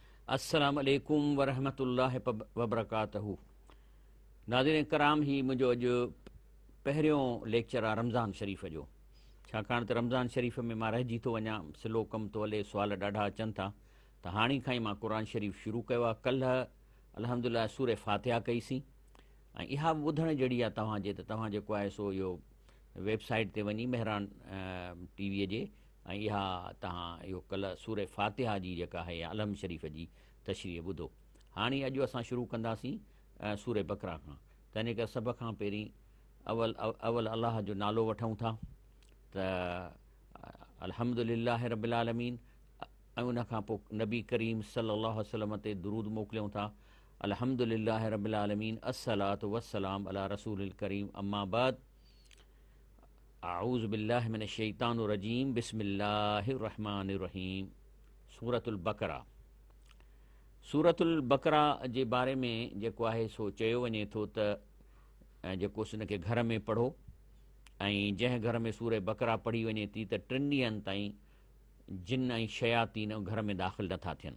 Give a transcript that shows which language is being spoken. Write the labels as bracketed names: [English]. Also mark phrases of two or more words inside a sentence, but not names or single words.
[Arabic] السلام عليكم ورحمة الله وبركاته. [Sindhi] नाज़रीन कराम, ही मुंहिंजो अॼु पहिरियों लेक्चर आहे रमज़ान शरीफ़ जो। छाकाणि त रमज़ान शरीफ़ में मां रहिजी थो वञा, सिलो कमु थो हले, सुवाल ॾाढा अचनि था, त हाणे खां ई मां क़ुर शरीफ़ शुरू कयो आहे। काल्ह अल्हम्दुलिल्लाह सूर फ़ातिहा कईसीं, ऐं इहा बि ॿुधण जहिड़ी आहे तव्हांजे, त तव्हां जेको आहे सो इहो वेबसाइट ते वञी मेहरान टीवीअ जे, ऐं इहा तव्हां इहो काल्ह सूर फ़ातिहा जी जेका आहे अलम शरीफ़ जी तशरीह ॿुधो। हाणे अॼु असां शुरू कंदासीं सूर बकरा खां। त इन करे सभ खां पहिरीं अवल अलाह जो नालो वठूं था, त [Arabic] الحمد لله رب العالمين, [Sindhi] ऐं उनखां पोइ नबी करीम [Arabic] صلى الله عليه وسلم [Sindhi] ते दुरूद मोकिलियूं था। [Arabic] الحمد لله رب العالمين، الصلاة والسلام على الرسول الكريم، أما بعد، أعوذ بالله من الشيطان الرجيم، بسم الله الرحمن الرحيم. [Sindhi] सूरतुल बकरा। सूरतुल बकरा जे बारे में जेको आहे सो चयो वञे थो त जेको उनखे घर में पढ़ो, ऐं जंहिं घर में सूर बकरा पढ़ी वञे थी त 3 ॾींहंनि ताईं जिन ऐं शयातीन घर में दाख़िल नथा थियनि।